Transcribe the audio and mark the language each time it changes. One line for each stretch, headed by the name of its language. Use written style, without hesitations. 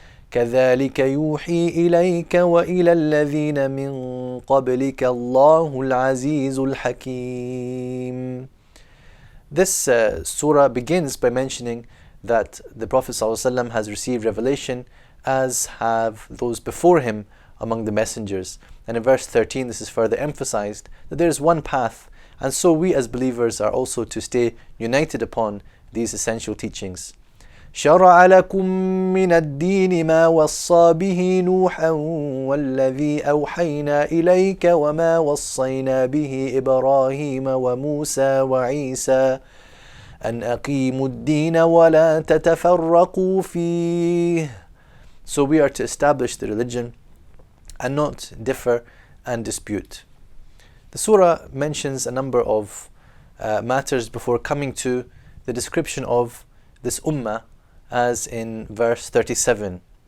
Arabic: كذلك يوحي إليك وإلى الذين من قبلك الله العزيز الحكيم.
English: This surah begins by mentioning that the Prophet ﷺ has received revelation as have those before him among the messengers. And in verse 13 this is further emphasized that there is one path, and so we as believers are also to stay united upon these essential teachings.
Arabic: شرع لكم من الدين ما وصى به نوحا والذي أوحينا إليك وما وصينا به إبراهيم وموسى وعيسى أن أقيموا الدين ولا تتفرقوا فيه.
English: So we are to establish the religion and not differ and dispute. The surah mentions a number of matters before coming to the description of this ummah, as in verse 37.